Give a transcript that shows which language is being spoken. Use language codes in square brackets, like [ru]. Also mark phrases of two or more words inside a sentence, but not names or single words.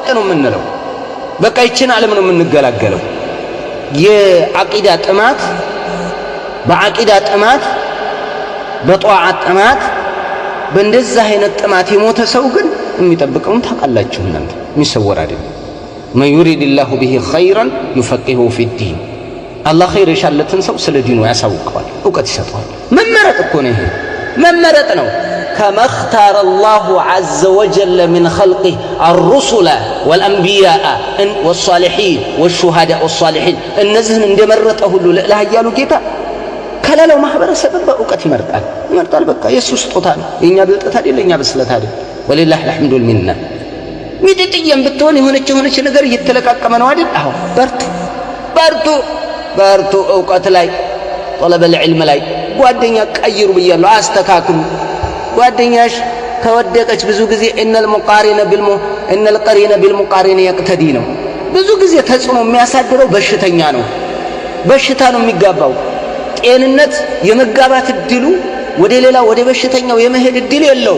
[am] ነው የምንለው። በቃ ይችን ዓለም ነው የምንገላገለው። የዓቂዳ ጥማት በዓቂዳ ጥማት በጧዓት ጥማት በእንደዛ አይነት ጥማት የሞተ ሰው ግን የሚጠብቀውን ታውቃላችሁ እናንተ። የሚሰወር አይደለም። [ar] من يرد الله به خيرا يفقهه في الدين። [am] አላህ ኸይር የሻለትን ሰው ስለ ዲኑ ያሳውቀዋል፣ ዕውቀት ይሰጠዋል። መመረጥ እኮ ነው። ይሄ መመረጥ ነው። [ar] كما اختار الله عز وجل من خلقه الرسل والأنبياء والصالحين والشهداء والصالحين [am] እነዚህን እንደመረጠ ሁሉ ለላህ ያሉ ጌታ ከላለው ማህበረሰብ በዕውቀት ይመርጣል። በቃ የሱ ስጦታ ነው። የኛ ብልጠት አይደል፣ የኛ ብስለት አይደል። ወሊላህ [ar] الحمد والمنه። [am] ሚጥጥየም ብትሆን የሆነች ነገር እየተለቃቀመ ነው አይደል? አዎ በርቱ። ዕውቀት ላይ [ar] طلب العلم [am] ላይ ጓደኛ ቀይሩ ብያለሁ። አስተካክሉ። ጓደኛሽ ከወደቀች ብዙ ጊዜ [ar] إن القرين بالمقارن يقتدي [am] ነው። ብዙ ጊዜ ተጽዕኖ የሚያሳድረው በሽተኛ ነው። በሽታ ነው የሚጋባው። ጤንነት የመጋባት እድሉ ወደ ሌላ ወደ በሽተኛው የመሄድ እድል የለውም።